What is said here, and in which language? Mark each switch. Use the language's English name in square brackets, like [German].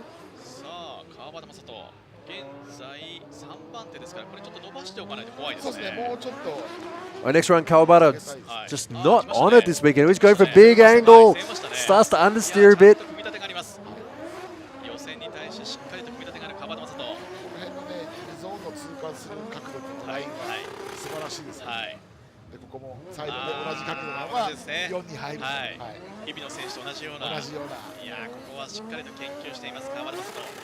[Japanese] 現在3番手ですから、これちょっと伸ばしておかないと怖いですね。そうですね、もうちょっと。 [English] Next run, Kawabata just not on it this weekend. He's going for big angle. Starts to understeer a bit. [Japanese] 予選に対してしっかりと組み立てがある川端正人。この辺のね、ゾーンを通過する角度とラインが素晴らしいですね。でここもサイドで同じ角度なのが4に入る。日々の選手と同じような。いやここはしっかりと研究しています川端正人。